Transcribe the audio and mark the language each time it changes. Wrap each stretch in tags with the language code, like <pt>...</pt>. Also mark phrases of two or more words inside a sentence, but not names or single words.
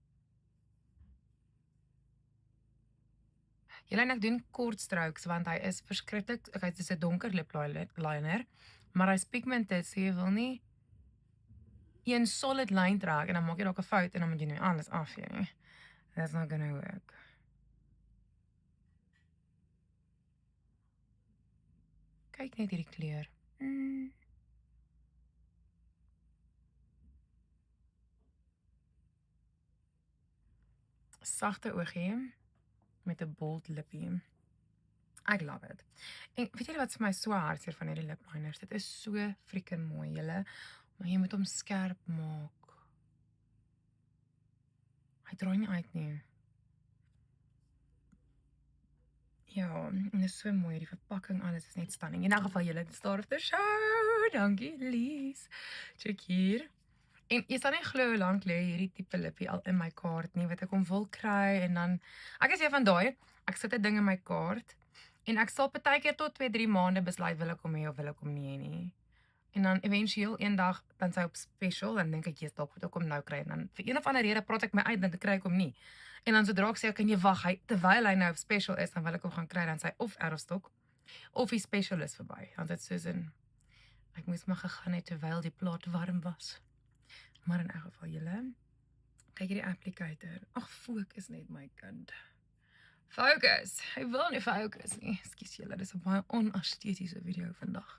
<af>Julle en ek doen kort strokes want hy is verskriklik. Okay, dit is 'n donker</af> <en>lip liner,</en> <af>maar hy's pigmented, so jy wil nie een solid lyn trek en dan maak jy dalk 'n fout en dan moet jy nou alles afvee nie.</af> <en>That's not gonna work.</en> <af>Kyk net hierdie kleur. Sagte oogie met 'n bold lippie. Ek love it. En weet julle wat vir my so hartseer van hierdie</af> <en>lip liners?</en> <af>Dit is so freaking mooi, julle, maar jy moet hom skerp maak. Hy draai nie uit nie. Ja, en dit is so mooi, die verpakking, alles is net stunning. In elk geval julle, dit</af> <en>start the show.</en> <af>Dankie, Elise. Check hier. En jy sal nie glo hoe lank lê hierdie tipe lippie al in my kaart nie, wat ek hom wil kry en dan ek is van daai, ek sit 'n ding in my kaart en ek sal partykeer tot 2-3 maande besluit wil ek hom hê of wil ek hom nie hê nie. En dan éventueel eendag dan sy op special en dink ek jy's dalk moet ek hom nou kry en dan vir een of ander rede praat ek my uit dan kry ek hom nie. En dan sodra ek sê kan jy wag, terwyl hy nou op special is, dan wil ek hom gaan kry dan sy of</af> <en>out of stock</en> <af>of die special is verby. Want dit soos in ek moes maar gegaan het terwyl die plaat warm was. Maar in elk geval julle, kyk hierdie applicator. Ag, fokus net my kind. Fokus. Hy wil nie fokus nie. Ekskuus julle, dis 'n baie onestetiese video vandag.</af>